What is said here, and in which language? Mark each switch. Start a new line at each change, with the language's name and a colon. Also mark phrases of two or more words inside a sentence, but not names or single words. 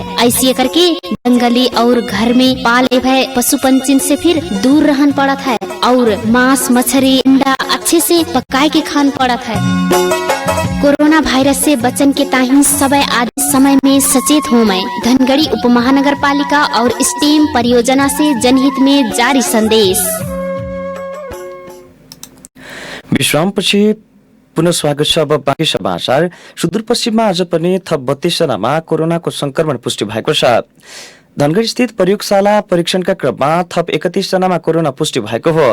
Dangaura Tharu: ऐसे करके जंगली और घर में पाले भय पशु पंछी से फिर दूर रहन पड़त है। और मांस मछली अंडा अच्छे से पकाए के खान पड़त है। कोरोना वायरस से बचन के ताही समय आदि समय में सचेत हो मैं धनगढ़ी उप महानगर पालिका और स्टेम परियोजना से जनहित में जारी संदेश।
Nepali: विश्राम पछि पुनः स्वागत छ। अब बाँकी समाचार। सुदूरपश्चिममा आज पनि थप 32 जनामा कोरोनाको संक्रमण पुष्टि भएको छ। धनगढी स्थित प्रयोगशाला परीक्षणका क्रममा थप 31 जनामा कोरोना पुष्टि भएको हो।